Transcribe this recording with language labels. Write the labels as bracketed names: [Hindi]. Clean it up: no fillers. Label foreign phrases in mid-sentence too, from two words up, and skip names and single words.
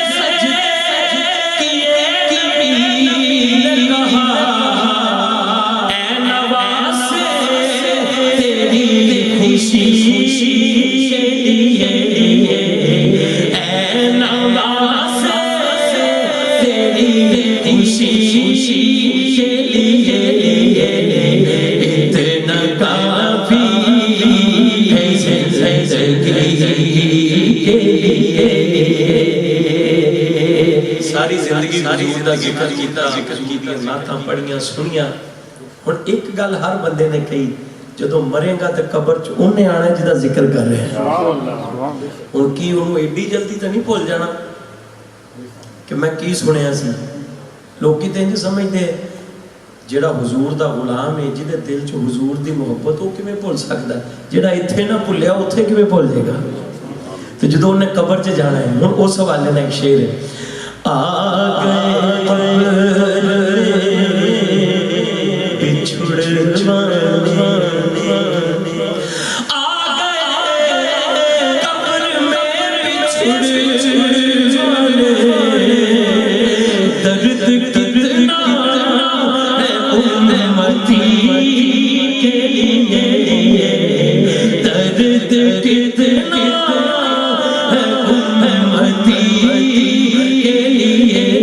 [Urdu] کیے نبی نے کہا، اے نواسے تیری خوشی کے لیے، اے نواسے تیری خوشی کے لیے، اتنا کافی ہے زندگی کے لیے۔ [Punjabi] ساری زندگی حضور دا ذکر کیتا، نعتاں پڑھیاں سنیاں۔ ہن ایک گل ہر بندے نے کہی، جدوں مرے گا تے قبر چ اونے آنا جدا ذکر کر رہے ہیں، ہن کی انہوں ایڈی جلدی تے نہیں بھول جانا کہ میں کی سنیا سی۔ لوکی تے انج سمجھدے جڑا حضور دا غلام ہے، جدے دل چ حضور دی محبت، وہ کیویں بھول سکدا ہے؟ جڑا ایتھے نہ بھولیا اوتھے کیویں بھول جائے گا؟ تو جدوں انہیں قبر چ جانا ہے، ہن اس حوالے نال ایک شعر ہے، [Urdu] آ گئے بچھڑ جانے، آ گئے قبر میں بچھڑ جانے، درد کتنا ہے امتی کے لیے، درد کتنا ہے امتی کے لیے،